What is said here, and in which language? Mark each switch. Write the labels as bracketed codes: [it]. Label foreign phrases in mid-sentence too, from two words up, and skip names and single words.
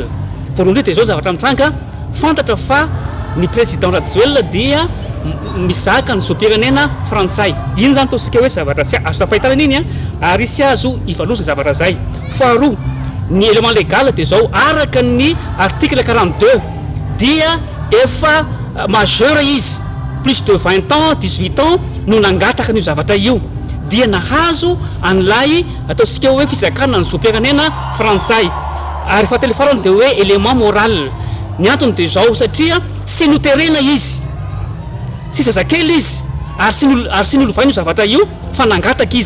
[mg] Voalohany dia izao zavatra mitsanga fantatra fa ny président Rajoelina dia mizaka ny zoam-pirenena frantsay. Iny zany tosika hoe zavatra sy azo tapahitana iny ary sy azo ivalosana zavatra zay. Faharoa, ny [fr] élément légal [mg] dia izao araka ny article 42 dia efa majeur izy, [fr] plus de 20 ans, [mg] 18 ans no nangataka ny zavatra io. Dia nahazo an'ilay ataontsika hoe fizakana ny zoam-pirenena frantsay. Ary fahatelo dia hoe [fr] élément moral. [mg] Ny antony dia izao satria sy noterena izy, sy zazakely izy ary sy nolovainy io zavatra io fa nangataka izy.